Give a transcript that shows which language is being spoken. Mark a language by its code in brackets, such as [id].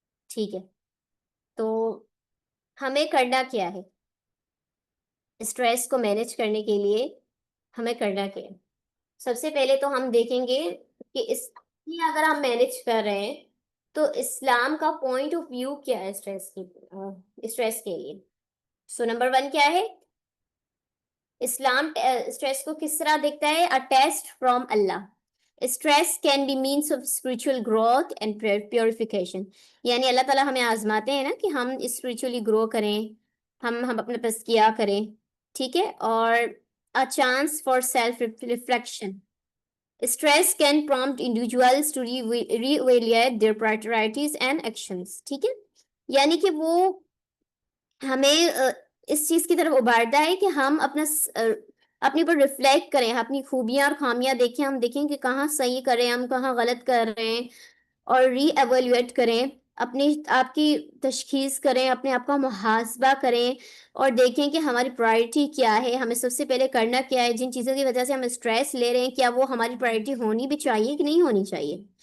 [ur] ٹھیک ہے, تو ہمیں کرنا کیا ہے اسٹریس کو مینیج کرنے کے لیے؟ ہمیں کرنا کیا ہے؟ سب سے پہلے تو ہم دیکھیں گے کہ اس اگر ہم مینیج کر رہے ہیں تو اسلام کا پوائنٹ آف ویو کیا ہے اسٹریس کے لیے. سو نمبر 1 کیا ہے, اسلام اسٹریس کو کس طرح دیکھتا ہے, [en] a test from Allah. Stress can be means of spiritual growth and purification. [ur] یعنی اللہ تعالیٰ ہمیں آزماتے ہیں نا کہ ہم اسپریچولی گرو کریں, ہم اپنے پس کیا کریں, ٹھیک ہے, اور [en] a chance for self reflection. Stress can prompt individuals to re-evaluate their priorities and actions. [ur] ٹھیک ہے, یعنی کہ وہ ہمیں اس چیز کی طرف ابھارتا ہے کہ ہم اپنے پر ریفلیکٹ کریں, اپنی خوبیاں اور خامیاں دیکھیں, ہم دیکھیں کہ کہاں صحیح کر رہے ہیں, ہم کہاں غلط کر رہے ہیں, اور ری ایویلویٹ کریں اپنی آپ کی تشخیص کریں، اپنے آپ کا محاسبہ کریں اور دیکھیں کہ ہماری پرائرٹی کیا ہے، ہمیں سب سے پہلے کرنا کیا ہے، جن چیزوں کی وجہ سے ہم اسٹریس لے رہے ہیں کیا وہ ہماری پرائرٹی ہونی بھی چاہیے کہ نہیں ہونی چاہیے.